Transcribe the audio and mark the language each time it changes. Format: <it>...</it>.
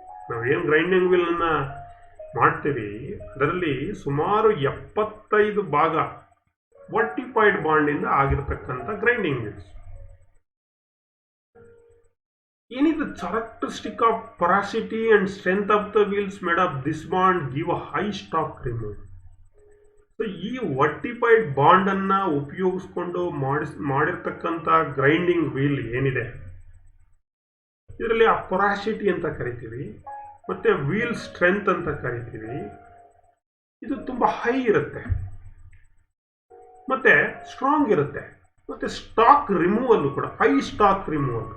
<kn>ನಾವೇನು grinding wheel ಅನ್ನ ಮಾಡ್ತೀವಿ ಅದರಲ್ಲಿ ಸುಮಾರು 75 ಭಾಗ ವರ್ಟಿಫೈಡ್ ಬಾಂಡ್ ಇಂದ ಆಗಿರತಕ್ಕಂಥ ಗ್ರೈಂಡಿಂಗ್ ವೀಲ್ಸ್.</kn> <en>ಏನಿದೆ characteristic of porosity and strength of the wheels made of this bond give a high stock remove.</en> <kn>So ಈ ವರ್ಟಿಫೈಡ್ ಬಾಂಡ್ ಅನ್ನ ಉಪಯೋಗಿಸ್ಕೊಂಡು ಮಾಡಿರ್ತಕ್ಕಂಥ ಗ್ರೈಂಡಿಂಗ್ ವೀಲ್ ಏನಿದೆ ಇದರಲ್ಲಿ ಆ ಪೊರಾಸಿಟಿ ಅಂತ ಕರಿತೀವಿ, ಮತ್ತೆ ವೀಲ್ ಸ್ಟ್ರೆಂತ್ ಅಂತ ಕರಿತೀವಿ. ಇದು ತುಂಬಾ ಹೈ ಇರುತ್ತೆ, ಮತ್ತೆ ಸ್ಟ್ರಾಂಗ್ ಇರುತ್ತೆ, ಮತ್ತೆ ಸ್ಟಾಕ್ ರಿಮೂವಲ್ ಕೂಡ ಹೈ ಸ್ಟಾಕ್ ರಿಮೂವಲ್.</kn>